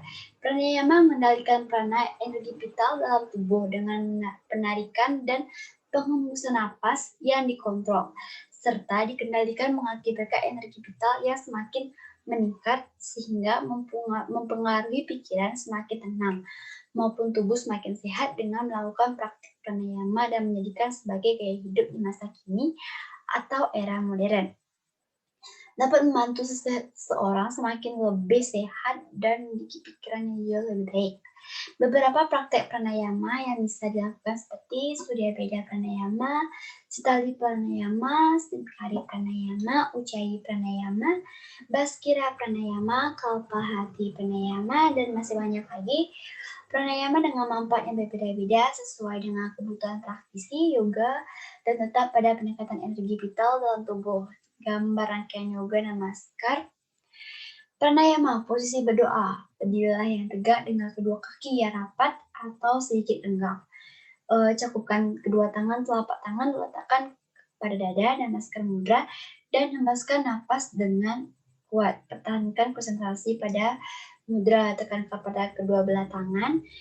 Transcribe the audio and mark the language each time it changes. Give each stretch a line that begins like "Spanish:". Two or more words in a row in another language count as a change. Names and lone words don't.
Indonesian: Pranayama mengendalikan prana energi vital dalam tubuh dengan penarikan dan penghembusan napas yang dikontrol, serta dikendalikan mengakibatkan energi vital yang semakin meningkat sehingga mempengaruhi pikiran semakin tenang maupun tubuh semakin sehat dengan melakukan praktik pranayama dan menjadikan sebagai gaya hidup di masa kini atau era modern. Dapat membantu seseorang semakin lebih sehat dan memiliki pikiran yang jauh lebih baik. Beberapa praktek pranayama yang bisa dilakukan seperti Surya Veda Pranayama, Sitali Pranayama, Siddhikari Pranayama, Ujjayi Pranayama, Baskira Pranayama, Kalpahati Pranayama, dan masih banyak lagi. Pranayama dengan manfaat yang berbeda-beda sesuai dengan kebutuhan praktisi yoga dan tetap pada peningkatan energi vital dalam tubuh. Gambar rangkaian yoga namaskar. Pranayama, posisi berdoa. Berdirilah yang tegak dengan kedua kaki yang rapat atau sedikit renggang. Cakupkan kedua tangan, telapak tangan diletakkan pada dada,
Sanskrit: namaskar mudra,
Indonesian: dan hembuskan napas dengan kuat. Pertahankan konsentrasi pada mudra, tekankan pada kedua belah tangan.